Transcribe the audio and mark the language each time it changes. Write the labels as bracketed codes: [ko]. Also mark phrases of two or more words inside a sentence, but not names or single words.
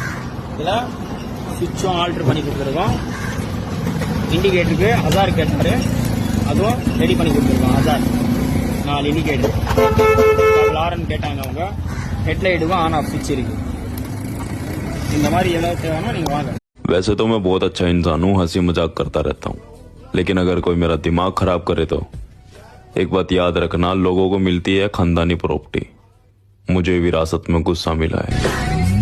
[ta] இதில் சுவிட்சும் ஆல்ட்ரு பண்ணி கொடுத்துருக்கோம். இண்டிகேட்டருக்கு அசார் கேட்டாரு, அதுவும் ரெடி பண்ணி கொடுத்துருக்கோம். அசார் 4 இண்டிகேட்டர். லாரன் கேட்டாங்க அவங்க. ஹெட்லைட்டுக்கும் [en] on off switch [ta] இருக்கு. இந்த மாதிரி எதாவது தேவைன்னா நீங்கள் வாங்க. [hi] वैसे तो मैं बहुत अच्छा इंसान हूँ, हंसी मजाक करता रहता हूँ, लेकिन अगर कोई मेरा दिमाग खराब करे तो एक बात याद रखना, लोगों को मिलती है खानदानी प्रॉपर्टी, मुझे विरासत में गुस्सा मिला है.